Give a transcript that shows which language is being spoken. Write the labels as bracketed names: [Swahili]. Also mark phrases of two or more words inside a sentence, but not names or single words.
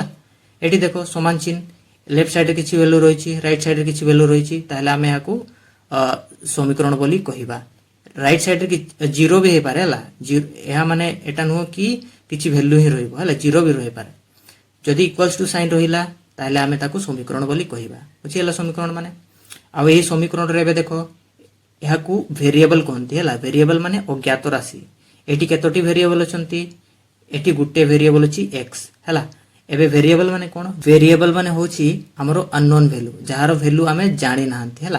[Odia] ଏଠି ଦେଖ ସମାନ ଚିହ୍ନ [English] left side [Odia] ରେ କିଛି ଭାଲ୍ୟୁ ରହିଛି, [English] right side [Odia] ରେ କିଛି ଭାଲ୍ୟୁ ରହିଛି, ତାହେଲେ ଆମେ ଏହାକୁ ସମୀକରଣ ବୋଲି କହିବା। [English] right side [Odia] ରେ ଜିରୋ ବି ହେଇ ପାରେ ହଲା, ଏହା ମାନେ ଏଟା ନୁହଁ କି କିଛି ଭାଲ୍ୟୁ ହିଁ ରହିବ ହଲା, ଜିରୋ ବି ରହି ପାରେ। जदि [English] equals to sign [Odia] ରହିଲା ତାହେଲେ ଆମେ ତାକୁ ସମୀକରଣ ବୋଲି କହିବା, ବୁଝିଲ ସମୀକରଣ ମାନେ। ଆ ଏହି ସମୀକରଣ ରେ ଏବେ ଦେଖ ଏହାକୁ ଭେରିଏବଲ କହନ୍ତି ହଲା। ଭେରିଏବଲ ମାନେ ଅଜ୍ଞାତ ରାଶି। ଏଠି କେତୋଟି ଭେରିଏବଲ ଅଛନ୍ତି, ଏଠି ଗୋଟେ ଭେରିଏବଲ ଅଛି x ହଲା। ଏବେ ଭେରିଏବଲ ମାନେ କଣ, ଭେରିଏବଲ ମାନେ ହେଉଛି ଆମର [English] unknown value, [Odia] ଯାହାର ଭାଲ୍ୟୁ ଆମେ ଜାଣି ନାହାନ୍ତି ହଲା।